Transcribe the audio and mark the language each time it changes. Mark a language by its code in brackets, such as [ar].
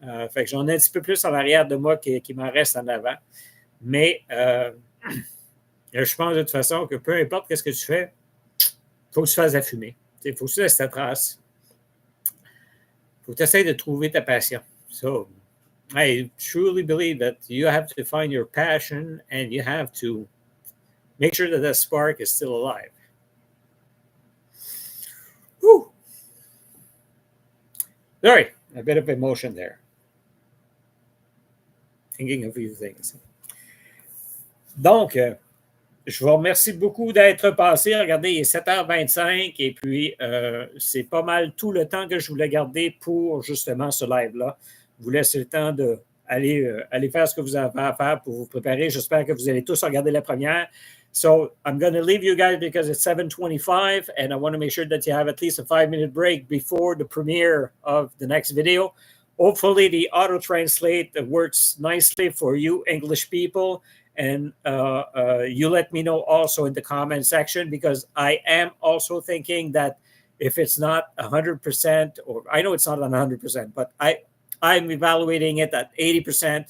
[fr] Fait que j'en ai un petit peu plus en arrière de moi qui m'en reste en avant. Mais je pense de toute façon que peu importe ce que tu fais, il faut que tu fasses la fumée. Il faut que tu laisses ta trace. Il faut que tu essaies de trouver ta passion. [en] So, I truly believe that you have to find your passion and you have to make sure that that spark is still alive. Whew. Sorry, a bit of emotion there. Thinking of a few things. [fr] Donc, je vous remercie beaucoup d'être passé. Regardez, il est 7h25 et puis c'est pas mal tout le temps que je voulais garder pour justement ce live-là. Vous laissez le temps d'aller faire ce que vous avez à faire pour vous préparer. J'espère que vous allez tous regarder la première. [en] So I'm going to leave you guys because it's 7:25 and I want to make sure that you have at least a 5-minute break before the premiere of the next video. Hopefully the auto translate works nicely for you English people. And you let me know also in the comment section, because I am also thinking that if it's not 100%, or I know it's not 100%, but I'm evaluating it at 80%.